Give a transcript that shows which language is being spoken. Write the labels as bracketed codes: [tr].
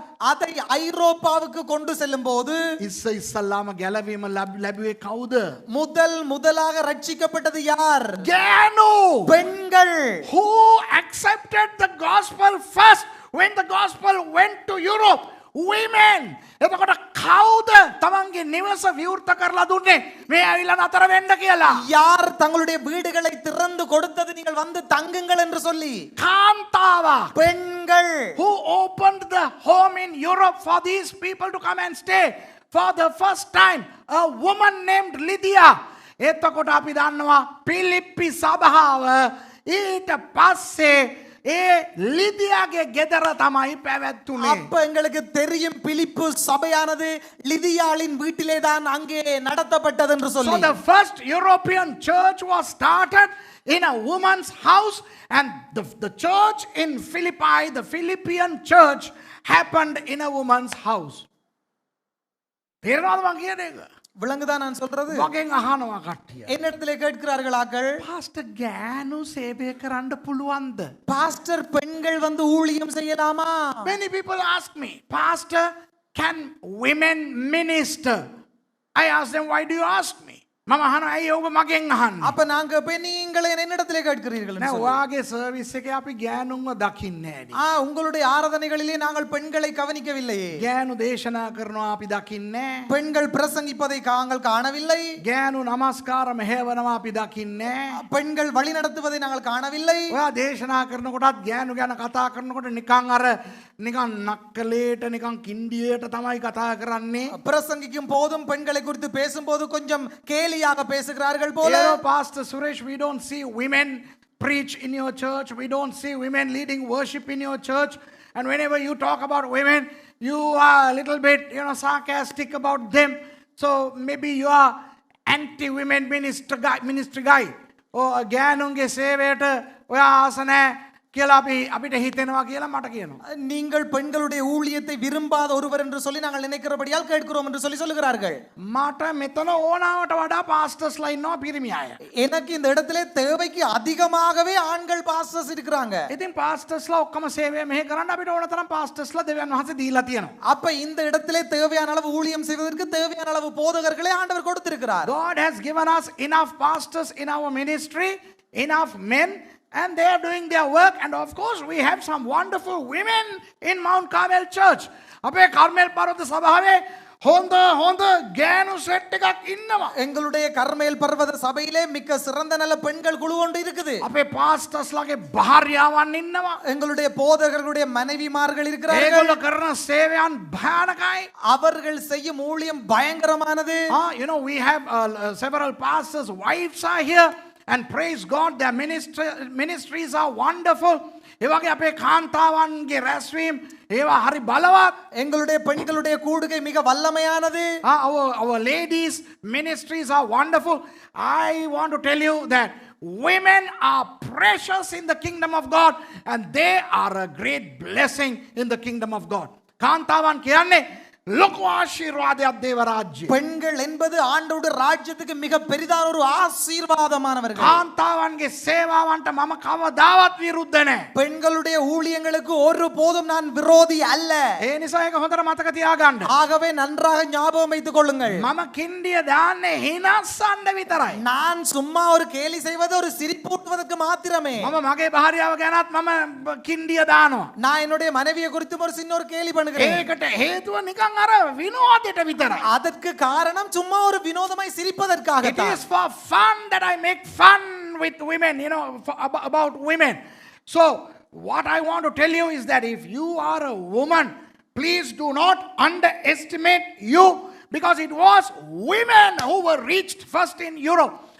[ta] அதை ஐரோப்பாவுக்கு கொண்டு செல்லும் போது [si] ඉස්සල්ලාම ගැලවීම ලැබුවේ කවුද? [ta] முதலாக ரட்சிக்கப்பட்டது யார்? [si] ගෑනු. [ta] பெண்கள். [en] Who accepted the gospel first when the gospel went to Europe? Women. [si] එතකොට කවුද තමන්ගේ නිවස විවෘත කරලා දුන්නේ මේ ඇවිල්ලා නතර වෙන්න කියලා? [ta] யார் தங்களுடைய வீடுகளை திறந்து கொடுத்தது நீங்கள் வந்து தங்குங்கள் என்று சொல்லி? [si] කාන්තාවක්. [ta] பெண்கள். [en] Who opened the home in Europe for these people to come and stay for the first time? A woman named Lydia. [si] එතකොට අපි දන්නවා පිලිප්පි සභාව ඊට පස්සේ ඒ லிதியாගේ ගෙදර තමයි පැවැත්තුනේ. [ta] அப்ப எங்களுக்கு தெரியும் பிலிப்பு சபையானது லிதியாளின் வீட்டிலே தான் அங்கே நடத்தப்பட்டது என்று [en] So [ta] சொல்லி. [en] the first European church was started in a woman's house, and the church in Philippi, the Philippian church, happened in a woman's house. [si] තේරෙනවද මං කියන එක? [ta] விளங்குதா நான் சொல்றது? [si] මගෙන් අහනවා කට්ටිය. [ta] என்னிடத்திலே கேட்கிறார்கள் ஆக்கள், [si] පාස්ටර් ගෑනු සේවය කරන්න පුළුවන්ද? [ta] பாஸ்டர் பெண்கள் வந்து ஊழியம் செய்யலாமா? [en] Many people ask me, Pastor, can women minister? I ask them, why do you ask me? [si] මම අහනවා ඇයි ඔබ මගෙන් අහන්නේ? [ta] அப்ப நாங்க நீங்கள் என்னிடத்திலே கேட்கிறீர்கள் என்று [si] නෑ [ta] சொல்லி. [si] ඔයාගේ සර්විස් එකේ අපි ගෑනුන්ව දකින්නේ නෑනේ. [ta] உங்களுடைய ஆராதனைகளிலே நாங்கள் பெண்களை கவனிக்கவில்லையே. [si] ගෑනු දේශනා කරනවා අපි දකින්නේ නෑ. [ta] பெண்கள் பிரசங்கிப்பதை நாங்கள் காணவில்லை. [si] ගෑනු නමස්කාර මෙහෙවනවා අපි දකින්නේ නෑ. [ta] பெண்கள் வழி நடத்துவதை நாங்கள் காணவில்லை. [si] ඔයා දේශනා කරනකොටත් ගෑනු ගැන කතා කරනකොට නිකන් නක්කලේට නිකන් කින්ඩියට තමයි කතා කරන්නේ. [ta] பிரசங்கிக்கும் போதும் பெண்களை குறித்து பேசும்போது கொஞ்சம் கேலியாக பேசுகிறார்கள் போல. [en] You know, Pastor Suresh, we don't see women preach in your church. We don't see women leading worship in your church. And whenever you talk about women, you are a little bit, sarcastic about them. So maybe you are anti-women ministry guy. [si] Oh, ගෑනුන්ගේ සේවයට ඔයා ආස නැහැ කියලා අපිට හිතෙනවා කියලා මට කියනවා. [ta] நீங்கள் பெண்களுடைய ஊழியத்தை விரும்பாத ஒருவர் என்று சொல்லி நாங்கள் நினைக்கிறபடியால் கேட்கிறோம் என்று சொல்லி சொல்லுகிறார்கள். [si] මට මෙතන ඕනාවට වඩා පාස්ටර්ස්ලා ඉන්නවා පිරිමි අය. [ta] எனக்கு இந்த இடத்திலே தேவைக்கு அதிகமாகவே ஆண்கள் பாஸ்டர்ஸ் இருக்கிறாங்க. [si] ඉතින් පාස්ටර්ස්ලා ඔක්කොම සේවය මෙහෙ කරන්න අපිට ඕන තරම් පාස්ටර්ස්ලා දෙවියන් වහන්සේ දීලා තියෙනවා. [ta] அப்ப இந்த இடத்திலே தேவையான அளவு ஊழியம் செய்வதற்கு தேவையான அளவு போதகர்களை ஆண்டவர் கொடுத்திருக்கிறார். [en] God has given us enough pastors in our ministry, enough men, and they are doing their work. And of course we have some wonderful women in Mount Carmel Church. [si] අපේ කර්මෙල් පර්වත සභාවේ හොඳ ගෑනු සෙට් එකක් ඉන්නවා. [ta] எங்களுடைய கர்மேல் பர்வத சபையிலே மிக்க சிறந்த நல்ல பெண்கள் குழு ஒன்று இருக்குது. [si] අපේ පාස්ටර්ස්ලාගේ භාර්යාවන් ඉන්නවා. [ta] எங்களுடைய போதகர்களுடைய மனைவிமார்கள் இருக்கிறார்கள். [si] ඒගොල්ලෝ කරන සේවයන් භයානකයි. [ta] அவர்கள் செய்யும் ஊழியம் பயங்கரமானது. [en] We have several pastors' wives are here. And praise God, their ministries are wonderful. [si] ඒ වගේ අපේ කාන්තාවන්ගේ රැස්වීම ඒවා හරි බලවත්. [ta] எங்களுடைய பெண்களுடைய கூடுகை மிக வல்லமையானது. [en] Our ladies ministries are wonderful. I want to tell you that women are precious in the kingdom of God, and they are a great blessing in the kingdom of God. [si] කාන්තාවන් කියන්නේ ලොකු ආශිර්වාදයක් දේව රාජ්‍යයේ. [ta] பெண்கள் என்பது ஆண்டவருடைய ராஜ்யத்துக்கு மிக பெரிதான ஒரு ஆசீர்வாதமானவர்கள். [si] කාන්තාවන්ගේ සේවාවන්ට මම කවදාවත් විරුද්ධ නැහැ. [ta] பெண்களுடைய ஊழியங்களுக்கு ஒருபோதும் நான் விரோதி அல்ல. [si] ඒ නිසා ඒක හොඳට මතක තියාගන්න. [ta] ஆகவே நன்றாக ஞாபகம் வைத்துக் கொள்ளுங்கள். [si] මම කින්ඩිය දාන්නේ හිනස්සන්න විතරයි. [ta] நான் சும்மா ஒரு கேலி செய்வது ஒரு சிரிப்பூட்டுவதற்கு மாத்திரமே. [si] මම මගේ භාර්යාව ගැනත් මම කින්ඩිය දානවා. [ta] நான் என்னுடைய மனைவியை குறித்து ஒரு சின்ன ஒரு கேலி பண்ணுகிறேன். [si] ඒකට හේතුව නිකන් අර විනෝදයට විතරයි. [ta] அதற்கு காரணம் சும்மா ஒரு வினோதமாய் சிரிப்பதற்காக. [en] It is for fun that I make fun with women, about women. So what I want to tell you is that if you are a woman, please do not underestimate you, because it was women who were reached first in Europe.